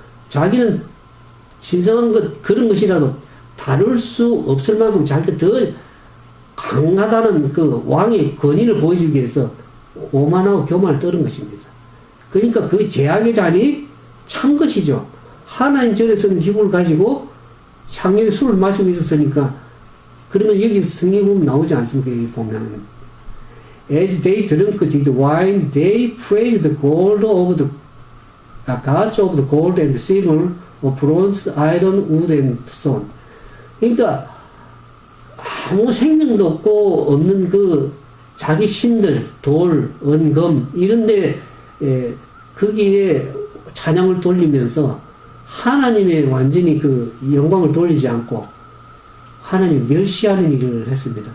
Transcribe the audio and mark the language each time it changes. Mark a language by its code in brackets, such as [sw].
[ko] 자기는 신성한 것, 그런 것이라도 다룰 수 없을 만큼 자기가 더 강하다는 그 왕의 권위를 보여주기 위해서 오만하고 교만을 떨은 것입니다. 그러니까 그 제약의 잔이 찬 것이죠. 하나님 전에 쓰는 기구를 가지고 향연의 술을 마시고 있었으니까 그러면 여기 성경 보면 나오지 않습니까? 여기 보면 [en] As they drank the wine, they praised the gold of the gods of the gold and silver, of bronze, iron, wood, and stone. [ko] 그러니까 아무 생명도 없는 그 자기 신들, 돌, 은, 금 이런데 거기에 찬양을 돌리면서 하나님의 완전히 그 영광을 돌리지 않고 하나님 멸시하는 일을 했습니다.